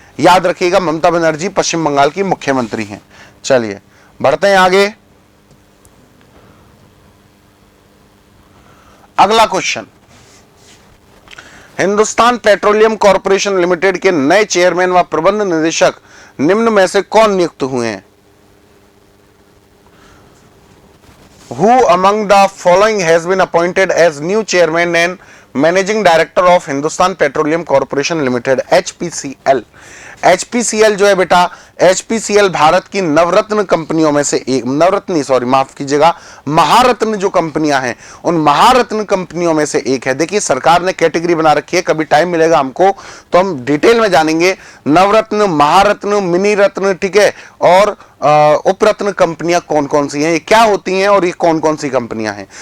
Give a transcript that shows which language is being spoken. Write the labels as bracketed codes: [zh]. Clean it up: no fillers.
[hi] याद रखिएगा, ममता बनर्जी पश्चिम बंगाल की मुख्यमंत्री हैं। चलिए बढ़ते हैं आगे। अगला question, Hindustan petroleum corporation limited के नए चेयरमैन व प्रबंध निदेशक निम्न में से कौन नियुक्त हुए हैं? [en] Who among the following has been appointed as new chairman and managing director of Hindustan Petroleum Corporation Limited HPCL? [hi] HPCL जो है बेटा, HPCL भारत की नवरत्न कंपनियों में से एक, नवरत्न सॉरी माफ कीजिएगा, महारत्न जो कंपनियां हैं उन महारत्न कंपनियों में से एक है। देखिए सरकार ने कैटेगरी बना रखी है, कभी टाइम मिलेगा हमको तो हम डिटेल में जानेंगे नवरत्न, महारत्न, मिनी रत्न, ठीक है, और उपरत्न कंपनियां कौन कौन सी हैं, ये क्या होती हैं और ये कौन कौन सी कंपनियां हैं।